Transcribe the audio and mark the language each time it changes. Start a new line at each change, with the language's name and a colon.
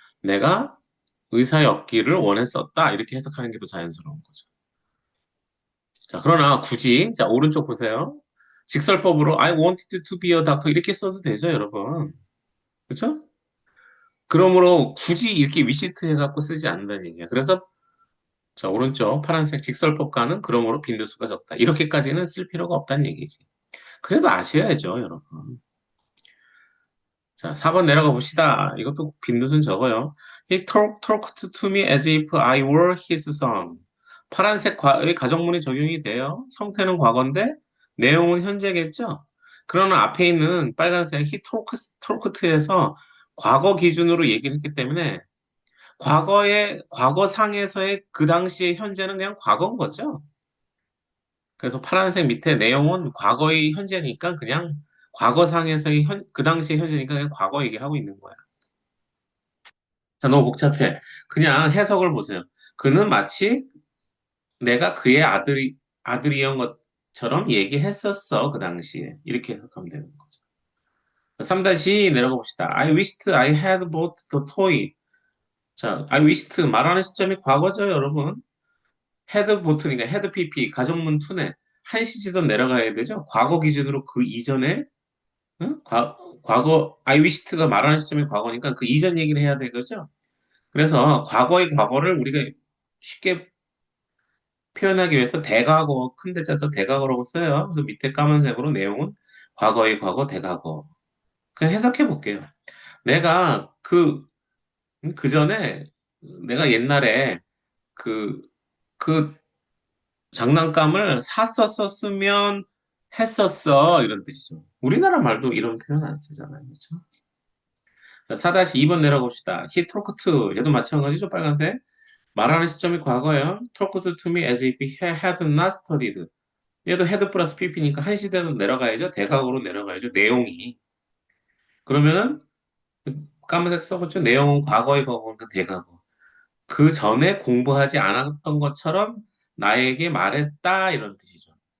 Korean: 내가 의사였기를 원했었다. 이렇게 해석하는 게 더 자연스러운 거죠. 자, 그러나 굳이, 자, 오른쪽 보세요. 직설법으로
English: I wanted to be a doctor
Korean: 이렇게 써도 되죠, 여러분. 그렇죠? 그러므로 굳이 이렇게 위시트 해갖고 쓰지 않는다는 얘기야. 그래서 자, 오른쪽 파란색 직설법과는 그러므로 빈도수가 적다. 이렇게까지는 쓸 필요가 없다는 얘기지. 그래도 아셔야죠, 여러분. 자, 4번 내려가 봅시다. 이것도 빈도수는 적어요.
English: He talked to me as if I were his son.
Korean: 파란색 의 가정문이 적용이 돼요. 형태는 과거인데 내용은 현재겠죠? 그러나 앞에 있는 빨간색 he talked에서 과거 기준으로 얘기를 했기 때문에 과거상에서의 그 당시의 현재는 그냥 과거인 거죠. 그래서 파란색 밑에 내용은 과거의 현재니까 그냥 과거상에서의 그 당시의 현재니까 그냥 과거 얘기를 하고 있는 거야. 자, 너무 복잡해. 그냥 해석을 보세요. 그는 마치 내가 그의 아들이었던 것처럼 얘기했었어, 그 당시에. 이렇게 해석하면 되는 거죠. 3-2 내려가 봅시다.
English: I wished I had bought the toy.
Korean: 자, I wished 말하는 시점이 과거죠, 여러분. had bought니까 had pp, 가정문 투네. 한시지도 내려가야 되죠. 과거 기준으로 그 이전에, 응? 과거, I wished가 말하는 시점이 과거니까 그 이전 얘기를 해야 되겠죠. 그래서 과거의 과거를 우리가 쉽게 표현하기 위해서 대과거, 큰 데 짜서 대과거라고 써요. 그래서 밑에 까만색으로 내용은 과거의 과거, 대과거. 그냥 해석해 볼게요. 내가 그 전에, 내가 옛날에 그, 그 장난감을 샀었으면 했었어. 이런 뜻이죠. 우리나라 말도 이런 표현 안 쓰잖아요. 그렇죠? 자, 4-2번 내려봅시다. He talked, 얘도 마찬가지죠. 빨간색. 말하는 시점이 과거예요.
English: talked to me as if he had not studied.
Korean: 얘도 헤드 플러스 PP니까 한 시대로 내려가야죠. 대각으로 내려가야죠. 내용이. 그러면은 까만색 써봤죠. 내용은 과거의 과거니까 대각어. 그 전에 공부하지 않았던 것처럼 나에게 말했다 이런 뜻이죠.